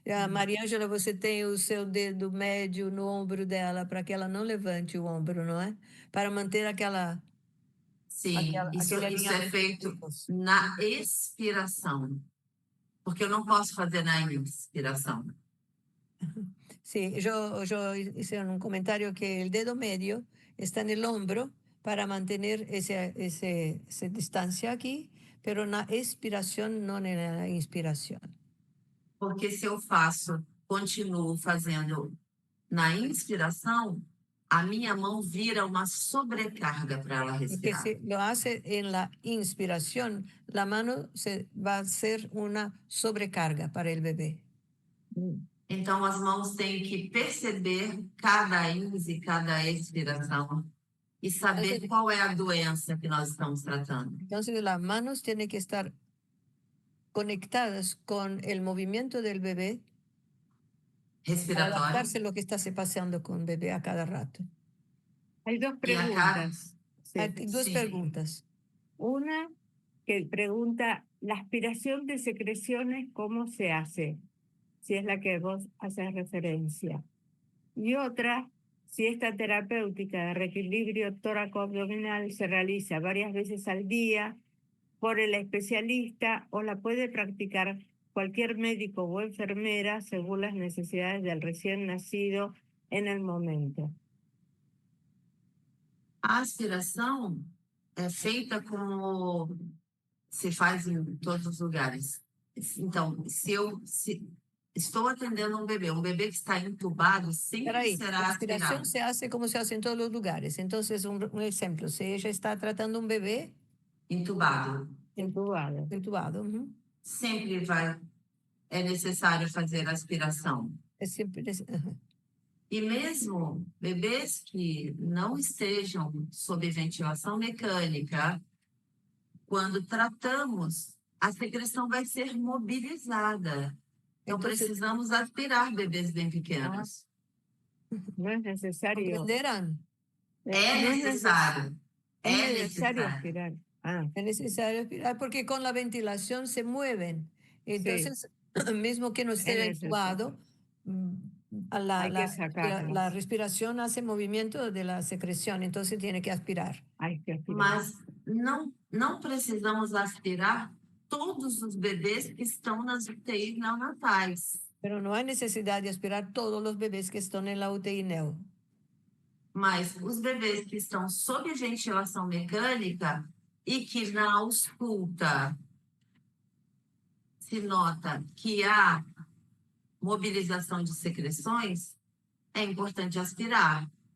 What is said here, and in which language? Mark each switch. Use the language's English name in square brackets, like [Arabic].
[Portuguese] Maria Ângela, você tem o seu dedo médio no ombro dela para que ela não levante o ombro, não é? Para manter aquela... Sim, isso é feito na expiração, porque eu não posso fazer na inspiração. [Spanish] Sí, yo hice un comentario que el dedo medio está en el hombro para mantener esa distancia aquí, pero en la expiración, no en la inspiración. [Portuguese] Porque se eu continuo fazendo na inspiração, a minha mão vira uma sobrecarga para ela respirar. [Spanish] Porque si lo hace en la inspiración, la mano va a ser una sobrecarga para el bebé. [Portuguese] Então, as mãos têm que perceber cada ins e cada expiração e saber qual é a doença que nós estamos tratando. [Spanish] Entonces, las manos tienen que estar conectadas con el movimiento del bebé respiratório. Para adaptarse a lo que está se pasando con el bebé a cada rato. Hay dos preguntas. Hay dos preguntas. Una que pregunta, ¿la aspiración de secreciones cómo se hace? si es la que vos haces referencia. Y otra, si esta terapéutica de reequilibrio tóraco-abdominal se realiza varias veces al día por el especialista o la puede practicar cualquier médico o enfermera según las necesidades del recién nacido en el momento. [Portuguese] A aspiração é feita como se faz em todos os lugares. Então, se estou atendendo um bebê que está entubado, sempre [Spanish] Espera ahí, será la aspiración aspirado. se hace como se hace en todos los lugares. Entonces, un ejemplo, si ella está tratando un bebé Entubado. Entubado. entubado, [Portuguese] Sempre é necessário fazer aspiração. [Spanish] es siempre, [Portuguese] E mesmo bebês que não estejam sob ventilação mecânica, quando tratamos, a secreção vai ser mobilizada. Então, precisamos aspirar bebês bem pequenos. [Spanish] No es necesario. comprenderán. [Portuguese] É necessário. [Spanish] Es necesario aspirar. Es necesario aspirar porque con la ventilación se mueven. Entonces, mismo que no esté entubado, Hay que sacarlos. la respiración hace movimiento de la secreción, entonces tiene que aspirar. Hay que aspirar. [Portuguese] Mas não precisamos aspirar todos os bebês que estão nas UTIs neonatais. [Spanish] Pero no hay necesidad de aspirar todos los bebés que están en la UTI neo. [Portuguese] Mas os bebês que estão sob ventilação mecânica e que na ausculta se nota que há mobilização de secreções, é importante aspirar.